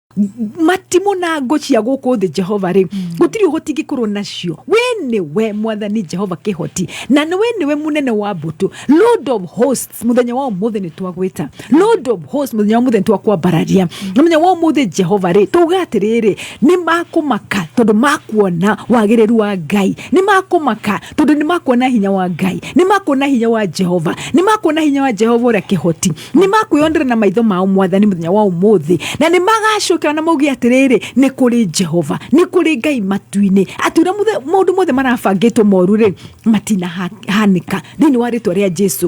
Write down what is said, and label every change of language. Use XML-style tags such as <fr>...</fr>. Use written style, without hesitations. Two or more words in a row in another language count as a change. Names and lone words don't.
<ki>matimo na ngo cia guku thi Jehova ri gutiri uhoti gikorwo nacio. We ni we mwathani Jehova kihoti, na we ni we munene wa mbutu,</ki> <en>Lord of hosts.</en> <ki>Muthenya wa umuthi ni twagwita</ki> <en>Lord of hosts,</en> <ki>muthenya wa umuthi ni twakwambararia. Muthenya wa umuthi Jehova ri tugatiriri ni makumaka tondu makuona wagiriru wa Ngai, ni makumaka tondu ni makuona hinya wa Ngai, ni makuona hinya wa Jehova, ni makuona hinya wa Jehova ura kihoti, ni makuyondera na maitho mao mwathani muthenya wa umuthi, na ni magacoka na maugi atiriri ni kuri Jehova, ni kuri Ngai matuini atura mundu mothe marabangitwo moru ri matina hanika thiini wa ritwa ria Jesu.</ki>